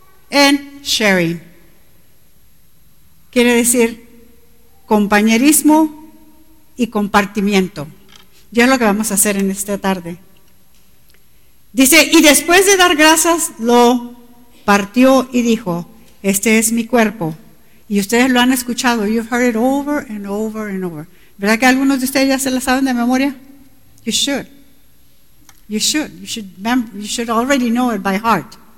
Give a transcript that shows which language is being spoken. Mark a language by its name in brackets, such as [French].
[English] And sharing. [Spanish] Quiere decir compañerismo y compartimiento. Ya es lo que vamos a hacer en esta tarde. Dice, y después de dar gracias, lo partió y dijo, este es mi cuerpo. Y ustedes lo han escuchado. [English] You've heard it over and over and over. [Spanish] ¿Verdad que algunos de ustedes ya se la saben de memoria? [English] You should. You should. You should, you should already know it by heart.